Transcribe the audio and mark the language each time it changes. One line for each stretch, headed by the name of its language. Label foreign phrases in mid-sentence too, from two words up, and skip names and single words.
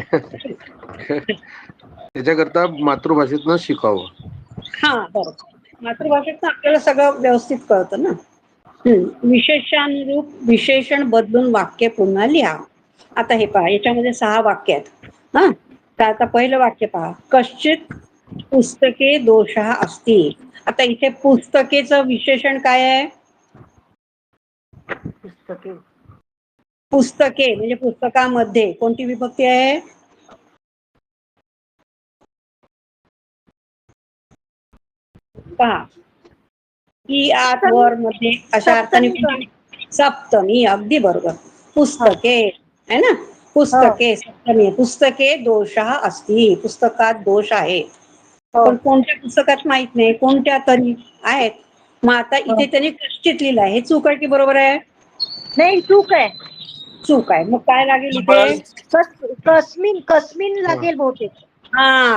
Marathi: त्याच्याकरता मातृभाषेतनं शिकावं. हा बरोबर. मातृभाषेत आपल्याला सगळं व्यवस्थित कळतं ना. विशेषानुरूप विशेषण बदलून वाक्य पुन्हा लिहा. आता हे पहा, याच्यामध्ये 6 वाक्य आहेत. हा, तर आता पहिलं वाक्य पहा.
Sanskrit: कश्चित पुस्तके दोषः अस्ति.
Marathi: आता इथे पुस्तकेचं विशेषण काय आहे? पुस्तके, पुस्तके म्हणजे पुस्तकामध्ये कोणती विभक्ती आहे? पहा, की आत वर मध्ये अशा अर्थाने सप्तमी. सप्तमी. अगदी बरोबर. पुस्तके
Hindi: है ना,
Marathi: पुस्तके सप्तमी.
Sanskrit: पुस्तके दोषः अस्ति.
Marathi: पुस्तकात दोष आहे. पण कोणत्या पुस्तकात माहित नाही, कोणत्या तरी आहेत. मग आता इथे त्यांनी कश्चित लिहिलं आहे. हे चूक आहे की बरोबर आहे? नाही, चूक आहे. चूक आहे. मग काय लागेल इथे? कस्मिन, कस्मिन लागेल बहुतेक. हा,